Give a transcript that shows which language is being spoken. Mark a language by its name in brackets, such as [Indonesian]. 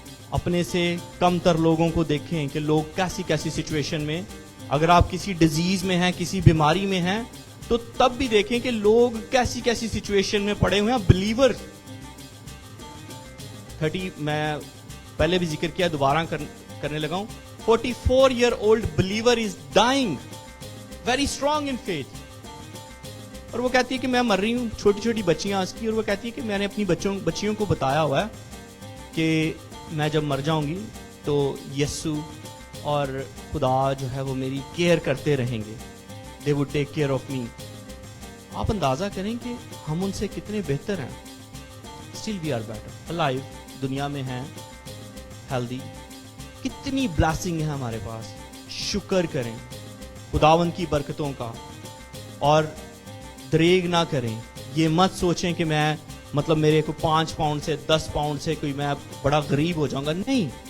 [Urdu] اپنے سے کم تر لوگوں کو دیکھیں کہ لوگ کیسی کیسی سچویشن میں, اگر آپ کسی ڈیزیز میں ہیں, کسی بیماری میں ہیں, تو تب بھی دیکھیں کہ لوگ کیسی کیسی سچویشن میں پڑے ہوئے ہیں. بلیور 30 میں پہلے بھی ذکر کیا, دوبارہ کرنے لگا ہوں. [English] 44-year-old believer is dying, very strong in faith. [Urdu] اور وہ کہتی ہے کہ میں مر رہی ہوں, چھوٹی چھوٹی بچیاں اس کی, اور وہ کہتی ہے کہ میں نے اپنی بچیوں کو بتایا ہوا ہے کہ میں جب مر جاؤں گی تو یسوع اور خدا جو ہے وہ میری کیئر کرتے رہیں گے. [English] they would take care of me. [Urdu] آپ اندازہ کریں کہ ہم ان سے کتنے بہتر ہیں. [English] still we are better, alive, [Urdu] دنیا میں ہیں, [English] healthy. [Urdu] کتنی بلیسنگ ہے ہمارے پاس. شکر کریں خداوند کی برکتوں کا, اور دریغ نہ کریں. یہ مت سوچیں کہ میں مطلب میرے کو 5 پاؤنڈ سے 10 پاؤنڈ سے کوئی میں بڑا غریب ہو جاؤں گا. نہیں.